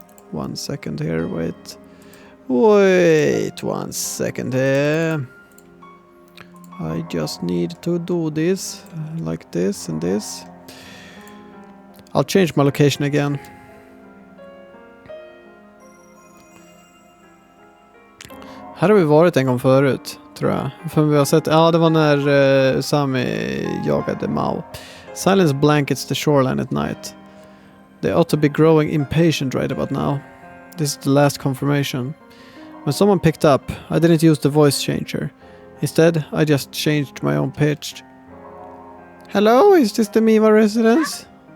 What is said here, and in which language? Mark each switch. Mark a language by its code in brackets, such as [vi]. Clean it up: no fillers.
[en] 1 second here, wait. Wait 1 second here. I just need to do this, like this and this. I'll change my location again. [sv] Här har vi varit en gång förut, tror jag. För vi har sett, ja det var när Usami jagade Maou. [en] Silence blankets the shoreline at night. They ought to be growing impatient right about now. This is the last confirmation. When someone picked up, I didn't use the voice changer. Instead, I just changed my own pitch. Hello, is this the Miwa residence?